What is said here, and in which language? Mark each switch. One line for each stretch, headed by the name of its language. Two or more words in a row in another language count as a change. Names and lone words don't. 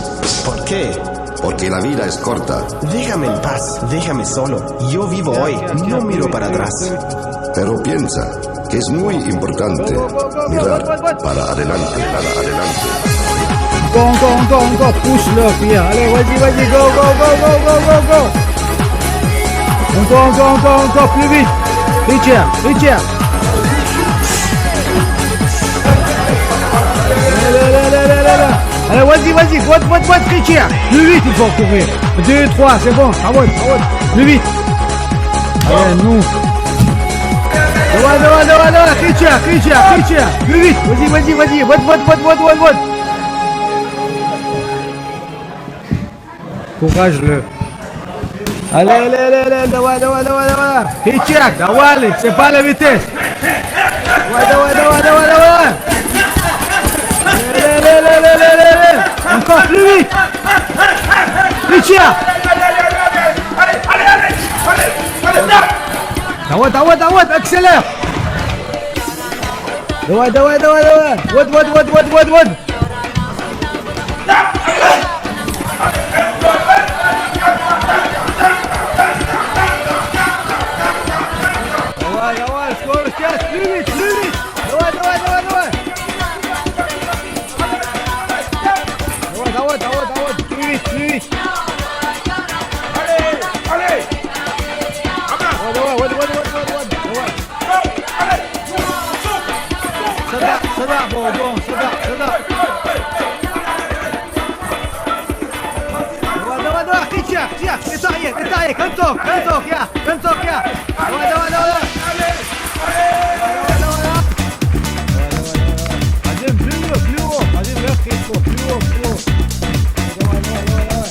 Spanish: ¿Por qué? Porque la vida es corta. Déjame en paz, déjame solo. Yo vivo hoy, no miro para atrás. Pero piensa que es muy importante mirar para adelante, para adelante.
French: Encore, push-le, Pierre. Allez, vas-y, go. Encore, plus vite. Richard. Allez, vas-y, what, Richard. Plus vite, il faut courir. 2, 3, c'est bon. Ah ouais. Plus vite. Allez, nous. Давай, Richard. Plus vite. Vas-y. What. Courage-le. Allez,
Russian: давай. Richard, давай,
French: c'est pas la vitesse.
Russian: Давай. Allez.
French: Encore plus vite. Richard.
Russian: Давай, accélère. Давай. What. Давай, скорость,
French: plus vite. Давай. Plus vite. Allez.
Russian: Давай. Сюда, bon, сюда. Давай,
French: Richard, détaillé, comme ça, ya.
Russian: Давай.
French: Allez, plus haut, plus haut.
Russian: Давай.